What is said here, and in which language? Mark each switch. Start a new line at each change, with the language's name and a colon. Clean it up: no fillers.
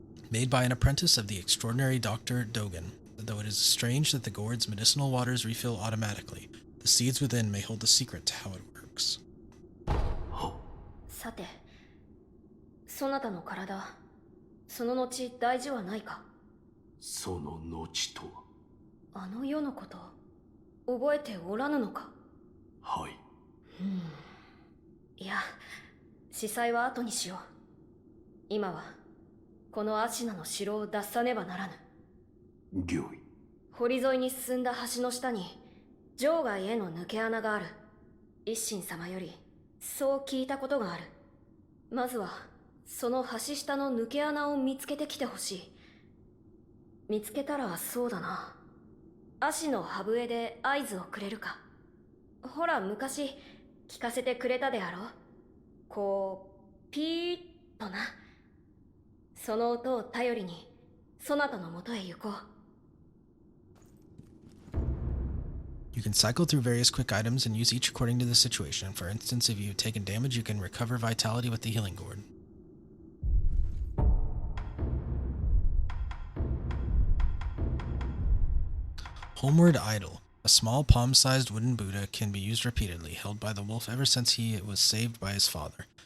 English: Made by an apprentice of the extraordinary Dr. Dogen, though it is strange that the gourd's medicinal waters refill automatically. The seeds within may hold the secret to how it works.
Japanese: さて、そなたの体、その後大事はないか？その後とは。あの世のこと、覚えておらぬのか？はい。いや、司祭は後にしよう。今は、このアシナの城を脱さねばならぬ。御意。堀沿いに進んだ橋の下に、場外への抜け穴がある。一心様より、そう聞いたことがある。まずは、その橋下の抜け穴を見つけてきてほしい。見つけたらそうだな。足の歯笛で合図をくれるか。ほら、昔、聞かせてくれたであろう。こう、ピーッとな。その音を頼りに、そなたのもとへ行こう。
English: You can cycle through various quick items and use each according to the situation. For instance, if you've taken damage, you can recover vitality with the healing gourd. Homeward Idol. A small palm-sized wooden Buddha can be used repeatedly, held by the wolf ever since he was saved by his father.